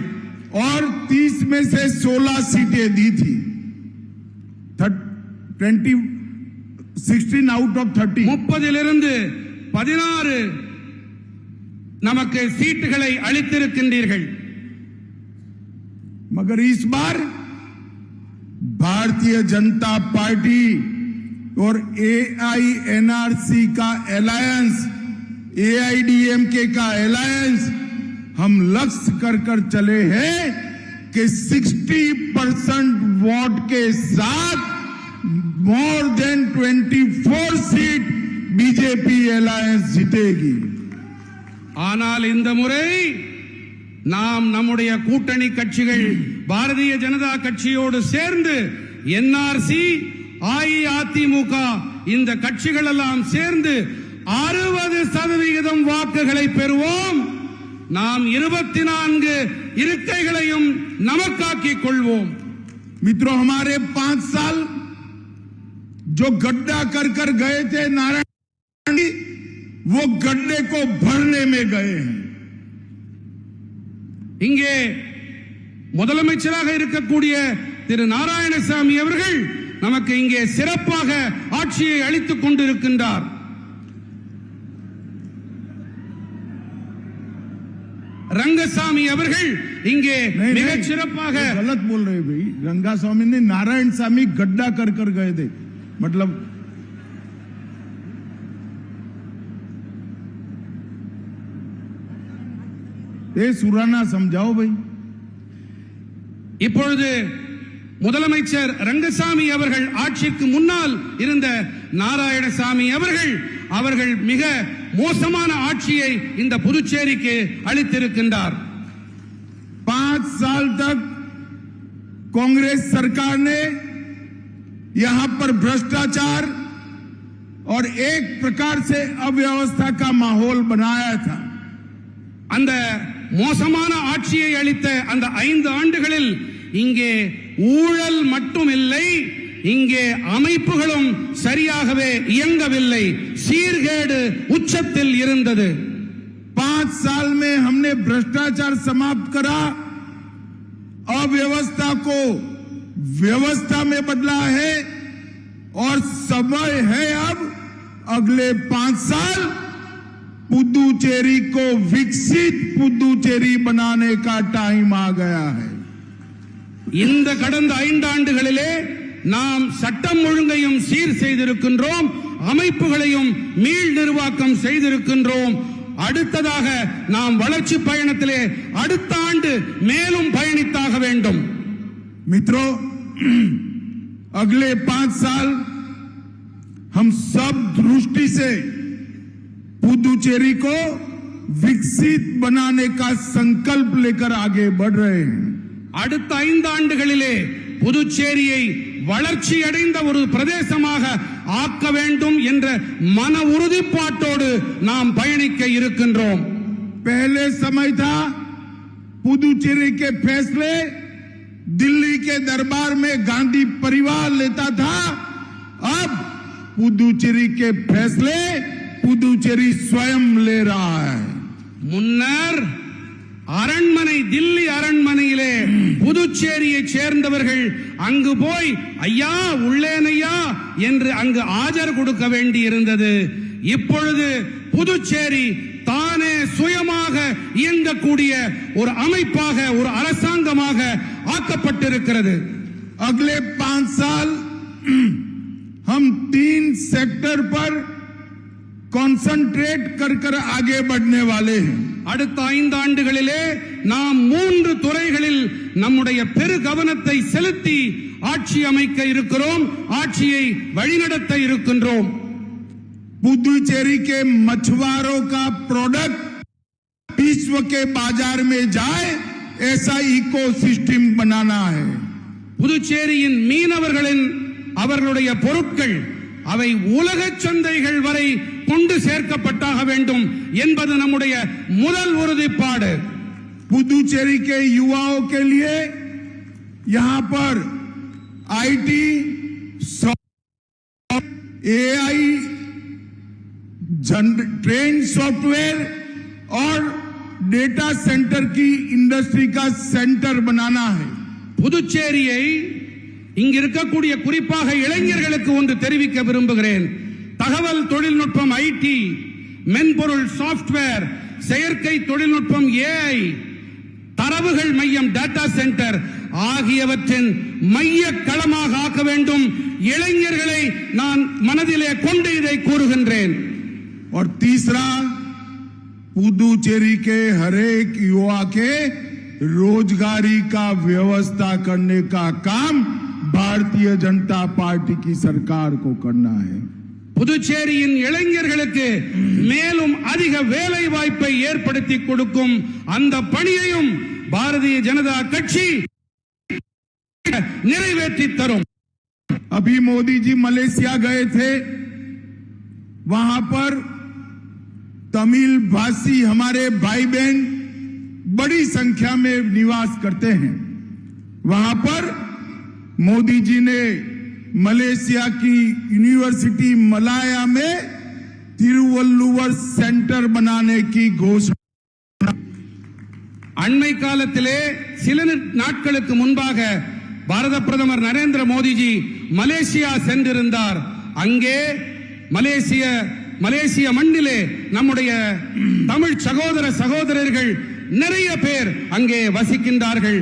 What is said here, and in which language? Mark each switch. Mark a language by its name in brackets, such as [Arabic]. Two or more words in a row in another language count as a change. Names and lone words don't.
[Hindi] और 30 में से 16 सीटें दी थी. [English] 16 out of 30. [Tamil] 30 16 நமக்கு சீட்டுகளை அளித்திருக்கின்றீர்கள். [Hindi] मगर इस बार भारतीय जनता पार्टी और एआईएनआरसी का अलायंस, एआईडीएमके का अलायंस हम लक्ष्य कर चले हैं कि 60% वोट के साथ [English] more than [Hindi] 24 सीट बीजेपी अलायंस जीतेगी. [Tamil] ஆனால் இந்த முறை நாம் நம்முடைய கூட்டணி கட்சிகள் பாரதிய ஜனதா கட்சியோடு சேர்ந்து என்ஆர்சி, அஇஅதிமுக இந்த கட்சிகள் எல்லாம் சேர்ந்து 60% வாக்குகளை பெறுவோம். நாம் 24 இருக்கைகளையும் நமக்காக்கிக் கொள்வோம். [Hindi] मित्रों, हमारे 5 साल जो गड्ढा कर गए थे नारायण, वो गड्ढे को भरने में गए हैं. [Tamil] இங்கே முதலமைச்சராக இருக்கக்கூடிய திரு நாராயணசாமி அவர்கள் நமக்கு இங்கே சிறப்பாக ஆட்சியை அளித்துக் கொண்டிருக்கின்றார். रंगसामी அவர்கள் இங்கே மிக சிறப்பாக [Hindi] गलत बोल रहे भाई. रंगास्वामी ने नारायण स्वामी गड्ढा कर गए थे, मतलब ये सुराना समझाओ भाई. [Tamil] இப்பொழுது முதலமைச்சர் ரங்கசாமி அவர்கள் ஆட்சிக்கு முன்னால் இருந்த நாராயணசாமி அவர்கள் மிக மோசமான ஆட்சியை இந்த புதுச்சேரிக்கு அளித்திருக்கின்றார். [Hindi] 5 साल तक कांग्रेस सरकार ने यहां पर भ्रष्टाचार और एक प्रकार से अव्यवस्था का माहौल बनाया था. [Tamil] அந்த மோசமான ஆட்சியை அளித்த அந்த 5 ஆண்டுகளில் இங்கே ஊழல் மட்டுமில்லை, இங்கே அமைப்புகளும் சரியாகவே இயங்கவில்லை. சீர்கேடு உச்சத்தில் இருந்தது. [Hindi] 5 साल में हमने भ्रष्टाचार समाप्त करा, अव्यवस्था को व्यवस्था में बदला है और समय है अब अगले 5 साल पुदुचेरी को विकसित पुदुचेरी बनाने का टाइम आ गया है. [Tamil] இந்த கடந்த 5 ஆண்டுகளிலே நாம் சட்டம் ஒழுங்கையும் சீர் செய்திருக்கின்றோம், அமைப்புகளையும் மீள் நிர்வாகம் செய்திருக்கின்றோம். அடுத்ததாக நாம் வளர்ச்சி பயணத்திலே அடுத்த ஆண்டு மேலும் பயணித்தாக வேண்டும். [Hindi] मित्रों, अगले 5 साल हम सब दृष्टि से पुदुचेरी को विकसित बनाने का संकल्प लेकर आगे बढ़ रहे हैं. [Tamil] அடுத்த 5 ஆண்டுகளிலே புதுச்சேரியை வளர்ச்சி அடைந்த ஒரு பிரதேசமாக ஆக்க வேண்டும் என்ற மன உறுதிப்பாட்டோடு நாம் பயணிக்க இருக்கின்றோம். [Hindi] पहले समय था पुदुचेरी के फैसले दिल्ली के दरबार में गांधी परिवार लेता था. अब पुदुचेरी के फैसले पुदुचेरी स्वयं ले रहा है. [Tamil] முன்னர் அரண்மனை, தில்லி அரண்மனையிலே புதுச்சேரியை சேர்ந்தவர்கள் அங்கு போய் ஐயா உள்ளேனையா என்று அங்கு ஆஜர் கொடுக்க வேண்டி இருந்தது. இப்பொழுது புதுச்சேரி தானே சுயமாக இயங்கக்கூடிய ஒரு அமைப்பாக, ஒரு அரசாங்கமாக ஆக்கப்பட்டிருக்கிறது. [Hindi] अगले 5 साल हम 3 सेक्टर पर कॉन्सेंट्रेट कर आगे बढ़ने वाले हैं. [Tamil] அடுத்த 5 ஆண்டுகளிலே நாம் 3 துறைகளில் நம்முடைய பெரு கவனத்தை செலுத்தி ஆட்சி அமைக்க இருக்கிறோம், ஆட்சியை वழிநடத்த இருக்கின்றோம். [Hindi] पुदुचेरी के मछुआरों का प्रोडक्ट विश्व के बाजार में जाए, ऐसा इकोसिस्टम बनाना है. [Tamil] புதுச்சேரியின் மீனவர்களின் அவர்களுடைய பொருட்கள் அவை உலக சந்தைகள் வரை கொண்டு சேர்க்கப்பட்டாக வேண்டும் என்பது நம்முடைய முதல் உறுதிப்பாடு. [Hindi] पुदुचेरी के युवाओं के लिए यहां पर [English] IT, AI, train software [Hindi] और [English] data center [Hindi] की इंडस्ट्री का सेंटर बनाना है. [Tamil] புதுச்சேரியை இங்க இருக்கக்கூடிய குறிப்பாக இளைஞர்களுக்கு ஒன்று தெரிவிக்க விரும்புகிறேன். தகவல் தொழில்நுட்பம் ஐடி, மென்பொருள் சாப்ட்வேர், செயற்கை தொழில்நுட்பம் ஏஐ, தரவுகள் மையம் [English] data center [Tamil] ஆகியவற்றின் மைய களமாக ஆக்க வேண்டும். இளைஞர்களை நான் மனதிலே கொண்டு இதை கூறுகின்றேன். [Hindi] और तीसरा, पुदुचेरी के हरेक युवा के रोजगारी का व्यवस्था करने का काम भारतीय जनता पार्टी की सरकार को करना है. [Tamil] புதுச்சேரியின் இளைஞர்களுக்கு மேலும் அதிக வேலை வாய்ப்பை ஏற்படுத்தி கொடுக்கும் அந்த பணியையும் பாரதிய ஜனதா கட்சி நிறைவேற்றி தரும். [Hindi] अभी मोदी जी मलेशिया गए थे, वहां पर तमिल भाषी हमारे भाई बहन बड़ी संख्या में निवास करते हैं. वहां पर मोदी जी ने मलेशिया की यूनिवर्सिटी मलाया में तिरुवल्लुवर सेंटर बनाने की घोषणा. [Tamil] அண்மை காலத்திலே சில நாட்களுக்கு முன்பாக பாரத பிரதமர் நரேந்திர மோடிஜி மலேசியா சென்றிருந்தார். அங்கே மலேசிய மண்ணிலே நம்முடைய தமிழ் சகோதர சகோதரர்கள் நிறைய பேர் அங்கே வசிக்கின்றார்கள்.